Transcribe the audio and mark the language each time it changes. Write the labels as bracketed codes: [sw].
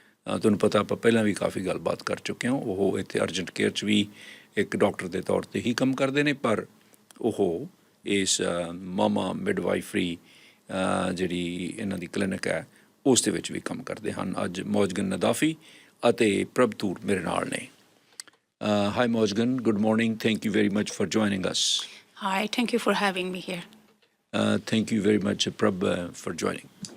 [pa] ਤੁਹਾਨੂੰ ਪਤਾ ਆਪਾਂ ਪਹਿਲਾਂ ਵੀ ਕਾਫੀ ਗੱਲਬਾਤ ਕਰ ਚੁੱਕੇ ਹਾਂ। ਉਹ ਇੱਥੇ ਅਰਜੈਂਟ ਕੇਅਰ 'ਚ ਵੀ ਇੱਕ ਡਾਕਟਰ ਦੇ ਤੌਰ 'ਤੇ ਹੀ ਕੰਮ ਕਰਦੇ ਨੇ, ਪਰ ਉਹ ਇਸ ਮਾਮਾ ਮਿਡਵਾਈਫਰੀ ਜਿਹੜੀ ਇਹਨਾਂ ਦੀ ਕਲੀਨਿਕ ਹੈ ਉਸ ਦੇ ਵਿੱਚ ਵੀ ਕੰਮ ਕਰਦੇ ਹਨ। ਅੱਜ ਮੌਜਗਨ ਨਦਾਫੀ ਅਤੇ ਪ੍ਰਭ ਤੂਰ ਮੇਰੇ ਨਾਲ ਨੇ। [en] Hi Mojgan, good morning, thank you very much for joining us. Hi, thank you for having me here. Thank you very much Prabh for joining.